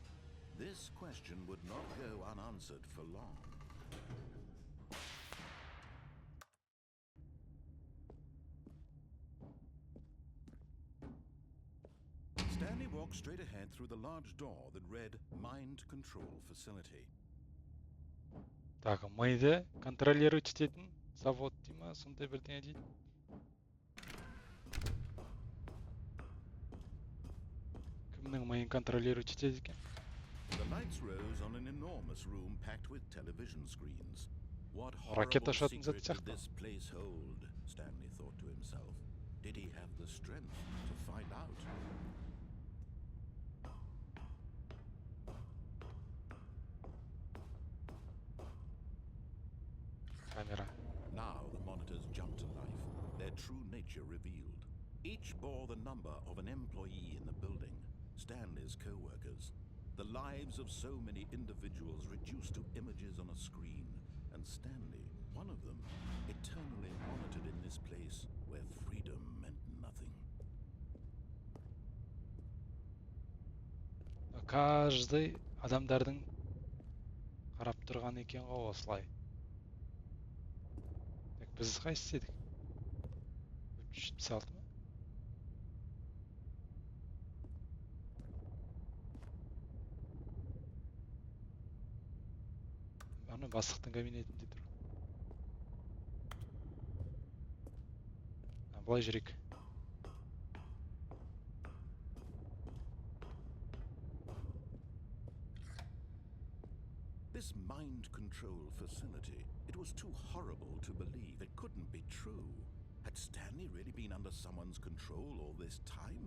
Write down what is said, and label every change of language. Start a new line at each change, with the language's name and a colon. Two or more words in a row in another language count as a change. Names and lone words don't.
English: This question would not go unanswered for long. Stanley walked straight ahead through the large door that read Mind Control Facility.
Kazakh: Так, миды контролировать ететін завод дей ма, сондай бірдеңе дейді. Кімнің миын контролировать етеді екен?
English: The lights rose on an enormous room packed with television screens. What
Kazakh: Ракет
English: horrible
Kazakh: ашатын зат
English: secret did
Kazakh: сияқты.
English: this place hold? Stanley thought to himself. Did he have the strength to find out?
Kazakh: Камера.
English: Now the monitors jumped to life, their true nature revealed. Each bore the number of an employee in the building, Stanley's co-workers. The lives of so many individuals reduced to images on a screen, and Stanley, one of them, eternally monitored in this place where freedom meant nothing.
Kazakh: Каждый адамдардың қарап тұрған екен ғой осылай. Так, біз қайсы едік? 376 ма? Ана бастықтың кабинетінде тұр. Былай жүрек.
English: This mind control facility, it was too horrible to believe. It couldn't be true. Had Stanley really been under someone's control all this time?